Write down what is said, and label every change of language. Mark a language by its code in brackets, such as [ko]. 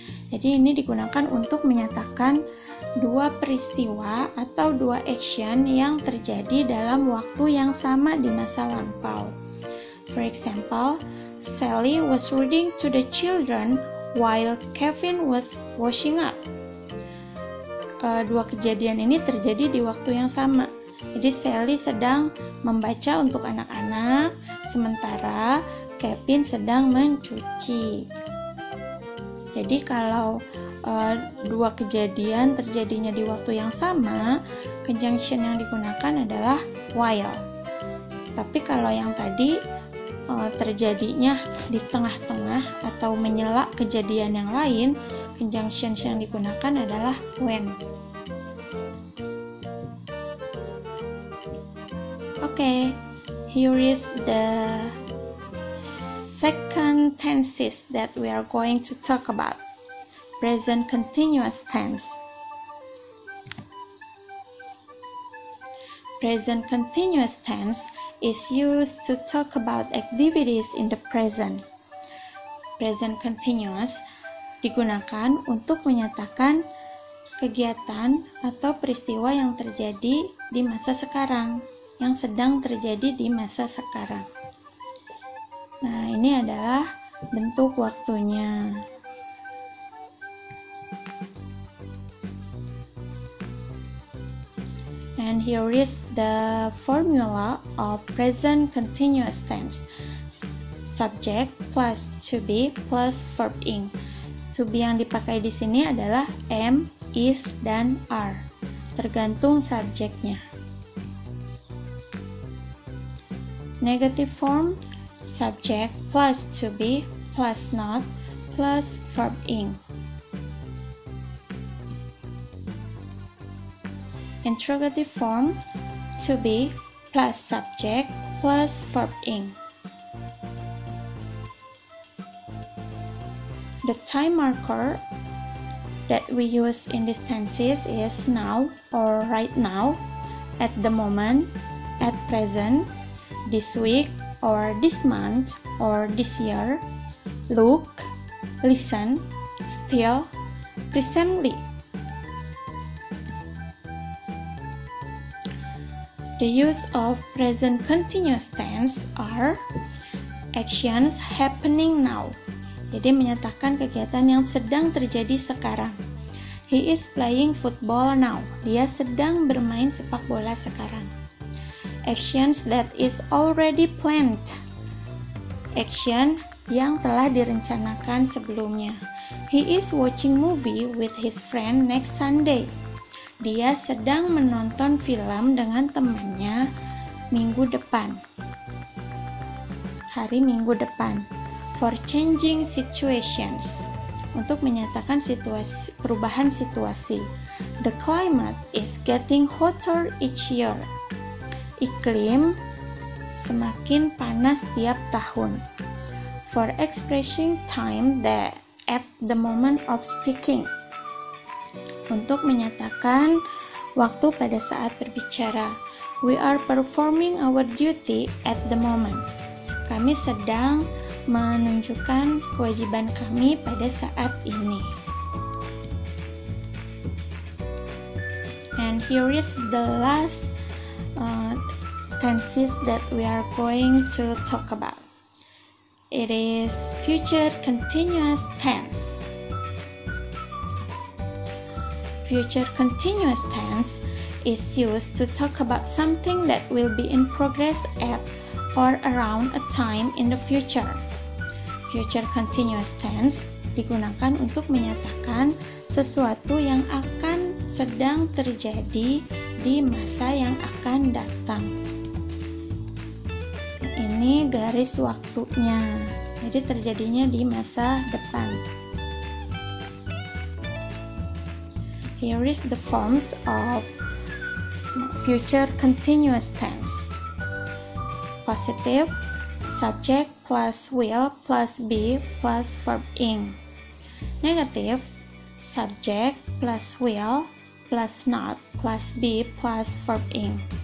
[id] Jadi ini digunakan untuk menyatakan dua peristiwa atau dua action yang terjadi dalam waktu yang sama di masa lampau. [en] For example, Sally was reading to the children while Kevin was washing up. [id] Dua kejadian ini terjadi di waktu yang sama. Jadi Sally sedang membaca untuk anak-anak, sementara Kevin sedang mencuci. Jadi kalau dua kejadian terjadinya di waktu yang sama, conjunction yang digunakan adalah while. Tapi kalau yang tadi terjadinya di tengah-tengah atau menyela kejadian yang lain, conjunction yang digunakan adalah when. [en] Okay, here is the second tenses that we are going to talk about. Present continuous tense. Present continuous tense is used to talk about activities in the present. [id] Present continuous digunakan untuk menyatakan kegiatan atau peristiwa yang terjadi di masa sekarang, yang sedang terjadi di masa sekarang. Nah, ini adalah bentuk waktunya. [en] And here is the formula of present continuous tense. Subject plus to be plus verb ing. [id] To be yang dipakai di sini adalah am, is, dan are. Tergantung subjeknya. [en] Negative form, subject plus to be plus not plus verb ing. Interrogative form, to be plus subject plus verb ing. The time marker that we use in these tenses is now or right now, at the moment, at present, this week, or this month, or this year, look, listen, still, recently. The use of present continuous tense are actions happening now. [id] Jadi menyatakan kegiatan yang sedang terjadi sekarang. [en] He is playing football now. [id] Dia sedang bermain sepak bola sekarang. [en] Actions that is already planned. [id] Action yang telah direncanakan sebelumnya. [en] He is watching movie with his friend next Sunday. [id] Dia sedang menonton film dengan temannya minggu depan. Hari minggu depan. [en] For changing situations. [id] Untuk menyatakan perubahan situasi. [en] The climate is getting hotter each year. [id] Iklim semakin panas tiap tahun. [en] For expressing time that at the moment of speaking. [id] Untuk menyatakan waktu pada saat berbicara. [en] We are performing our duty at the moment. [id] Kami sedang menunjukkan kewajiban kami pada saat ini. [en] And here is the last tenses that we are going to talk about. It is future continuous tense. Future continuous tense is used to talk about something that will be in progress at or around a time in the future. [id] Future continuous tense digunakan untuk menyatakan sesuatu yang akan sedang terjadi di masa yang akan datang. Ini garis waktunya, jadi terjadinya di masa depan. [en] Here is the forms of future continuous tense. Positive, subject plus will plus be plus verb ing. Negative, subject plus will plus not plus be plus verb ing.